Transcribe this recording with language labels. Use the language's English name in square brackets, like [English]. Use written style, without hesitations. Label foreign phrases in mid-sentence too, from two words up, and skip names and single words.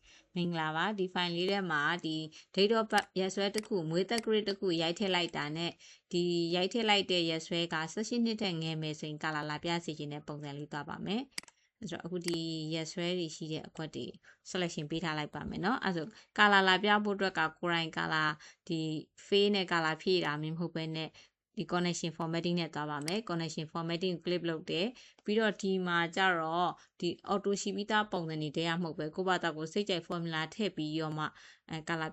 [Burmese] မင်္ဂလာပါဒီ file လေးထဲမှာဒီ [English] date of birth [Burmese] ရက်စွဲတစ်ခုမွေးသက် grade တစ်ခုရိုက်ထည့်လိုက်တာနဲ့ဒီရိုက်ထည့်လိုက်တဲ့ရက်စွဲက18နှစ်ထက်ငယ်မယ်ဆိုရင်ကာလာလာပြစီခြင်းတဲ့ပုံစံလေးသွားပါမယ်အဲ့တော့အခုဒီရက်စွဲတွေရှိတဲ့အခွက်တွေ selection ပေးထားလိုက်ပါမယ်เนาะအဲ့ဆိုကာလာလာပြဖို့အတွ က်ကကိုရိုင်းကာလာဒီ fade နဲ့ကာလာဖြည့်တာမျိုးမဟုတ်ဘဲနဲ့ဒီ [English] connection formatting [Burmese] နဲ့သွားပါမယ် [English] connection formatting clip [Burmese] လုပ်တယ်ပြီးတော့ဒီမှာကြတော့ဒီ auto ရှိပြီးသားပုံစံတွေတရားမဟုတ်ပဲကိုယ့်ဘာသာကိုစိတ်ကြိုက် formula ထည့်ပြီးတော့မှကာလာ